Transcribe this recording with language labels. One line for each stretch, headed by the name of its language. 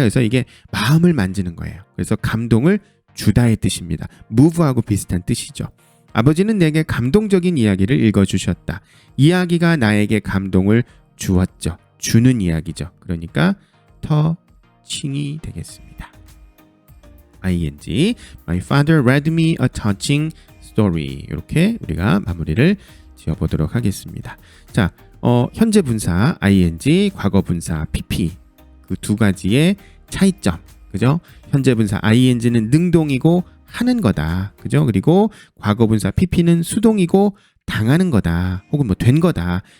Korean: 그래서 이게 마음을 만지는 거예요. 그래서 감동을 주다의 뜻입니다. move하고 비슷한 뜻이죠. 아버지는 내게 감동적인 이야기를 읽어주셨다. 이야기가 나에게 감동을 주었죠. 주는 이야기죠. 그러니까 터칭이 되겠습니다. ing.
English: My father read me a touching story.
Korean: 이렇게 우리가 마무리를 지어보도록 하겠습니다. 자, 현재 분사 ing, 과거 분사 pp 그 두 가지의 차이점. 그죠? 현재 분사 ing는 능동이고 하는 거다. 그죠? 그리고 과거 분사 pp는 수동이고 당하는 거다. 혹은 뭐 된 거다.